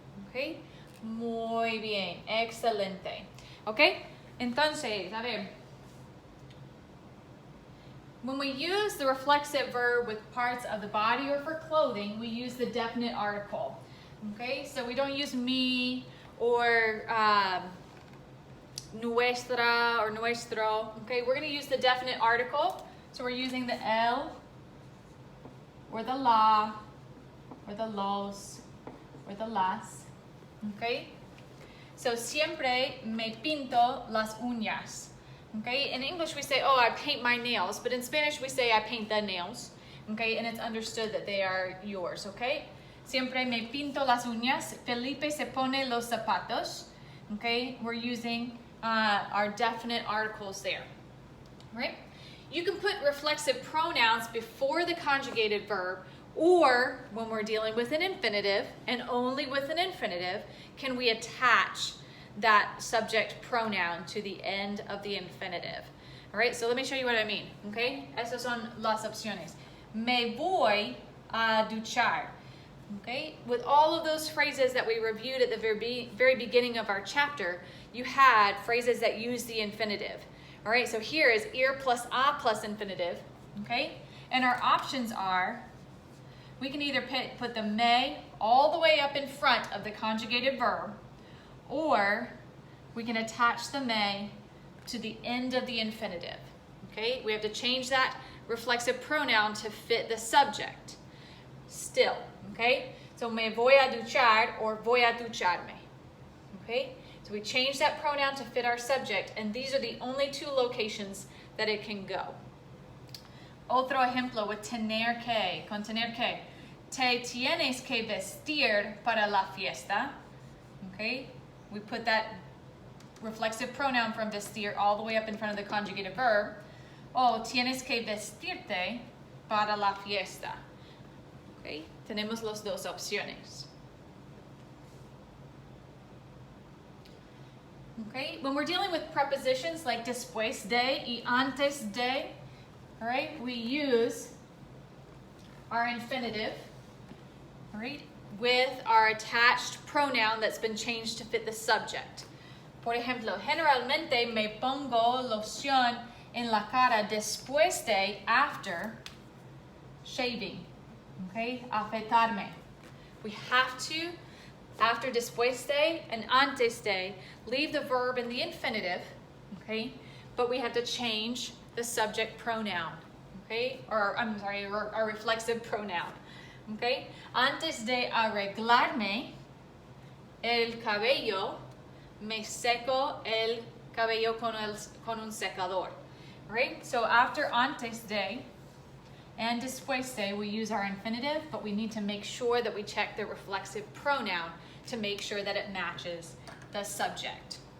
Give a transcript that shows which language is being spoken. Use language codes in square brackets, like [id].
[es] Okay, muy bien, excelente. Okay, entonces, a ver. [en] When we use the reflexive verb with parts of the body or for clothing, we use the definite article. Okay, so we don't use mi or nuestra or nuestro. Okay, we're going to use the definite article. So we're using the el or the la or the los or the las. [es] Okay, so siempre me pinto las uñas. [en] Okay, in English we say, oh, I paint my nails, but in Spanish we say I paint the nails. Okay, and it's understood that they are yours. [es] Okay, siempre me pinto las uñas. Felipe se pone los zapatos. [en] Okay, we're using our definite articles there, right? You can put reflexive pronouns before the conjugated verb, or when we're dealing with an infinitive, and only with an infinitive, can we attach that subject pronoun to the end of the infinitive. All right, so let me show you what I mean, okay? [es] Esas son las opciones. Me voy a duchar. [en] Okay, with all of those phrases that we reviewed at the very beginning of our chapter, you had phrases that use the infinitive. All right, so here is ir plus a plus infinitive, okay? And our options are, we can either put the me all the way up in front of the conjugated verb, or we can attach the me to the end of the infinitive, okay? We have to change that reflexive pronoun to fit the subject still. [es] Okay, so me voy a duchar or voy a ducharme. [en] Okay, so we change that pronoun to fit our subject, and these are the only two locations that it can go. [es] Otro ejemplo with tener que, con tener que. Te tienes que vestir para la fiesta. [en] Okay, we put that reflexive pronoun from vestir all the way up in front of the conjugated verb. [es] O tienes que vestirte para la fiesta. Okay, tenemos las dos opciones. [en] Okay, when we're dealing with prepositions like después de y antes de, all right, we use our infinitive, all right, with our attached pronoun that's been changed to fit the subject. [es] Por ejemplo, generalmente me pongo loción en la cara después de, [en] after shaving. [es] Okay, afeitarme. [en] We have to, after después de and antes de, leave the verb in the infinitive, okay, but we have to change the subject pronoun, okay, or I'm sorry, our reflexive pronoun, okay. [es] Antes de arreglarme el cabello, me seco el cabello con un secador, right? [en] So after antes de and después de, we use our infinitive, but we need to make sure that we check the reflexive pronoun to make sure that it matches the subject.